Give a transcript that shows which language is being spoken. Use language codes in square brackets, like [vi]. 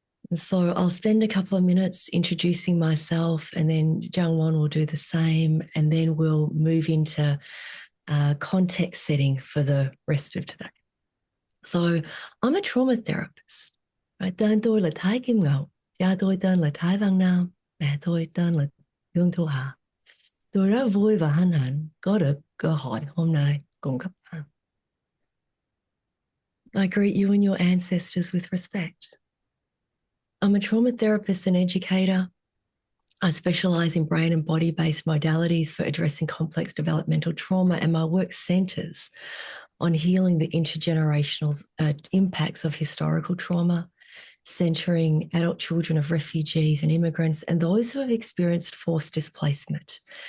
[en] And so I'll spend a couple of minutes introducing myself, and then Jungwon will do the same, and then we'll move into context setting for the rest of today. So I'm a trauma therapist. [vi] Tên tôi là Thái Kim Ngọc, cha tôi tên là Thái Văn Nam, mẹ tôi tên là Hương Thu Hà. Tôi rất vui và hân hạnh có được cơ hội hôm nay cùng các bạn. [en] I greet you and your ancestors with respect. I'm a trauma therapist and educator. I specialize in brain and body-based modalities for addressing complex developmental trauma, and my work centers on healing the intergenerational impacts of historical trauma, centering adult children of refugees and immigrants and those who have experienced forced displacement.